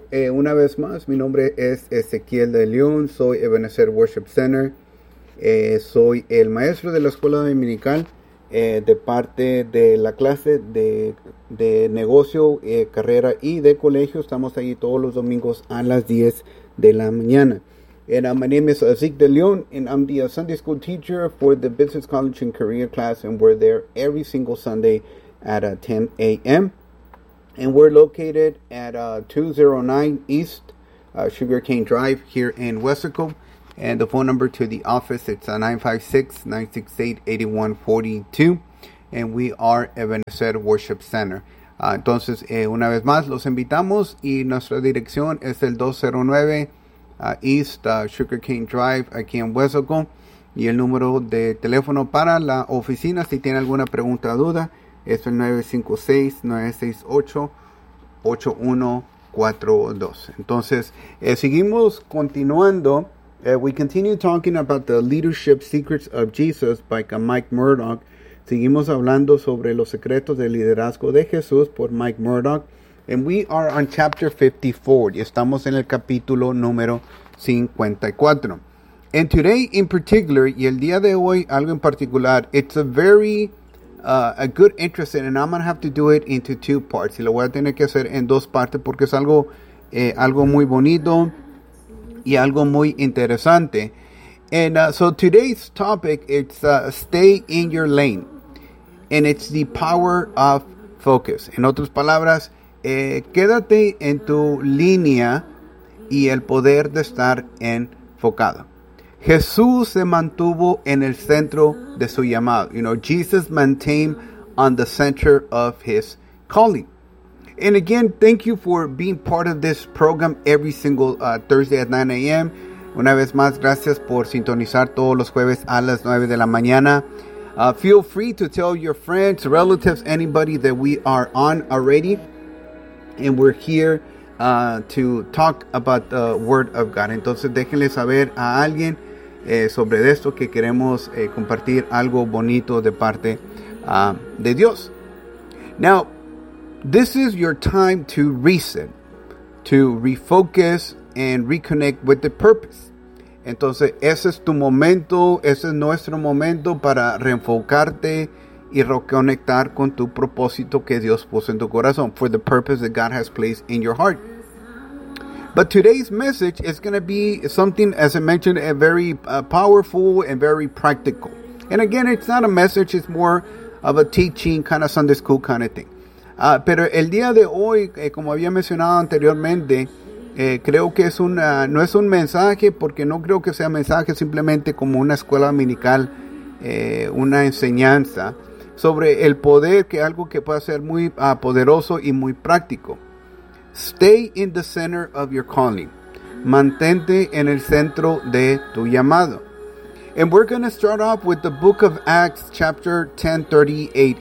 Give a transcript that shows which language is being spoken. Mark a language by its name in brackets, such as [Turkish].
[Spanish] Una vez más, mi nombre es Ezequiel de León, soy Ebenezer Worship Center, soy el maestro de la Escuela Dominical de parte de la clase de negocio, carrera y de colegio. Estamos ahí todos los domingos a las 10 de la mañana. [English] And my name is Azik De Leon, and I'm the Sunday school teacher for the Business College and Career class, and we're there every single Sunday at 10 a.m. And we're located at 209 East Sugarcane Drive here in West Laco. And the phone number to the office, it's 956-968-8142. And we are Ebenezer Worship Center. [Spanish] Entonces, una vez más, los invitamos, y nuestra dirección es el 209 East Sugarcane Drive aquí en West Laco, y el número de teléfono para la oficina si tiene alguna pregunta o duda es el 956-968-8142. Entonces, seguimos continuando. [English] We continue talking about the Leadership Secrets of Jesus by Mike Murdock. [Spanish] Seguimos hablando sobre los secretos del liderazgo de Jesús por Mike Murdock. [English] And we are on chapter 54. [Spanish] Y estamos en el capítulo número 54. [English] And today in particular, [Spanish] y el día de hoy, algo en particular, [English] it's a very a good interest, and I'm going to have to do it into two parts. [Spanish] Y lo voy a tener que hacer en dos partes porque es algo, algo muy bonito y algo muy interesante. [English] And so today's topic, it's stay in your lane. And it's the power of focus. [Spanish] En otras palabras, quédate en tu línea y el poder de estar enfocado. Jesús se mantuvo en el centro de su llamado. [English] You know, Jesus maintained on the center of his calling. And again, thank you for being part of this program every single Thursday at 9 a.m. [Spanish] Una vez más, gracias por sintonizar todos los jueves a las 9 de la mañana. [English] Feel free to tell your friends, relatives, anybody that we are on already. And we're here to talk about the Word of God. [Spanish] Entonces, déjenle saber a alguien sobre esto que queremos compartir algo bonito de parte de Dios. [English] Now, this is your time to reset, to refocus and reconnect with the purpose. [Spanish] Entonces, ese es tu momento, ese es nuestro momento para reenfocarte y reconectar con tu propósito que Dios puso en tu corazón, [English] for the purpose that God has placed in your heart. But today's message is going to be something, as I mentioned, a very powerful and very practical. And again, it's not a message, it's more of a teaching, kind of Sunday school kind of thing. [Spanish] Pero el día de hoy, como había mencionado anteriormente, creo que es no es un mensaje, porque no creo que sea mensaje, simplemente como una escuela dominical, una enseñanza sobre el poder, que algo que puede ser muy poderoso y muy práctico. [English] Stay in the center of your calling. [Spanish] Mantente en el centro de tu llamado. [English] And we're going to start off with the book of Acts, chapter 10:38.